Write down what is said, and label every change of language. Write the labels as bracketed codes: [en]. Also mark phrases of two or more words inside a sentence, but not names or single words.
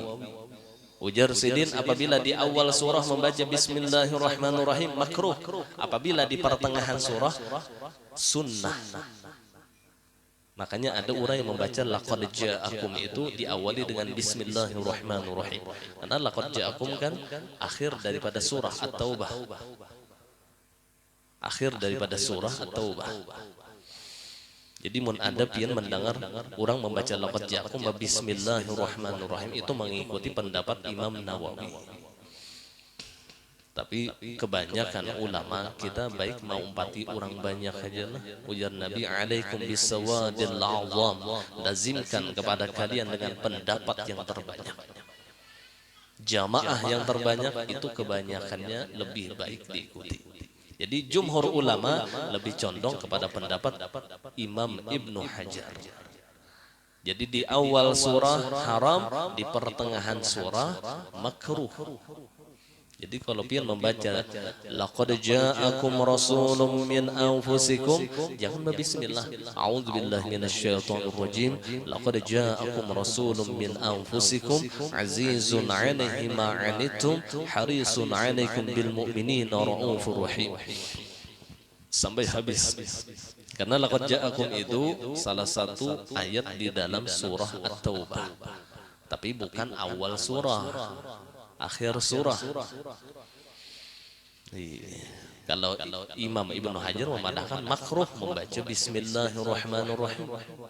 [id] Ujar Sidin, apabila di awal surah membaca Bismillahirrahmanirrahim makruh, apabila di pertengahan surah sunnah. Makanya ada orang yang membaca [ar] لقد جاءكم [id] itu diawali dengan Bismillahirrahmanirrahim. Karena [ar] لقد جاءكم [id] kan akhir daripada surah At-Taubah. Akhir daripada surah At-Taubah. Jadi mun ada pian mendengar orang membaca [ar] لقد جاءكم [id] Bismillahirrahmanirrahim, itu mengikuti pendapat Imam Nawawi. [bjn] Tapi kebanyakan ulama kita baik mau umpati orang banyak aja lah. [id] Ujar Nabi, [ar] عليكم بالسواد الأعظم, [id] lazimkan kepada kalian dengan pendapat yang terbanyak. Jamaah yang terbanyak itu kebanyakannya lebih baik diikuti. Jadi jumhur ulama lebih condong kepada pendapat Imam Ibnu Hajar. Jadi di awal surah haram, di pertengahan surah makruh. Jadi kalau pian membaca [ar] لقد جاءكم رسول من أنفسكم, [id] jangan berbismillah. [ar] أعوذ بالله من الشيطان الرجيم. لقد جاءكم رسول من أنفسكم عزيز عليه ما عنتم حريص عليكم بالمؤمنين رءوف رحيم. [id] Sampai habis. Karena [ar] لقد جاءكم [id] itu salah satu ayat di dalam surah At-Taubah. Tapi bukan awal surah. Akhir surah. Kalau Imam Ibnu Hajar memandangkan makruh membaca Bismillahirrahmanirrahim.